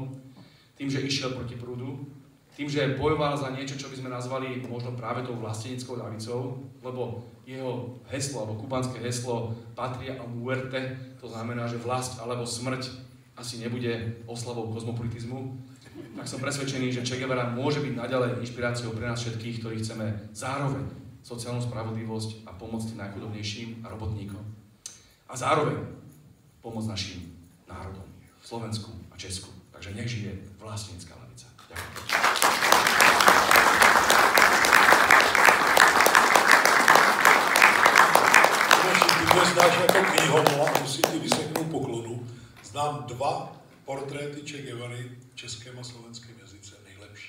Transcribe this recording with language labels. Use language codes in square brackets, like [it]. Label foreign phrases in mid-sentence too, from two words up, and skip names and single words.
[sk] Tým, že išiel proti prúdu, tým, že bojoval za niečo, čo by sme nazvali možno práve tou vlasteneckou ľavicou, lebo jeho heslo, alebo kubanské heslo [es] Patria a muerte, [sk] to znamená, že vlast alebo smrť asi nebude oslavou kozmopolitizmu, tak som presvedčený, že Che Guevara môže byť naďalej inšpiráciou pre nás všetkých, ktorí chceme zároveň sociálnu spravodlivosť a pomoc tým najchudobnejším a robotníkom. A zároveň pomoc našim národom, Slovensku a Česku. Takže nech žije vlastenecká ľavica. Ďakujem. [cs] Ty znáš jako knihovnu a musím ti vyseknout poklonu. Znám 2 portréty Che Guevary v českém a slovenském jazyce nejlepší.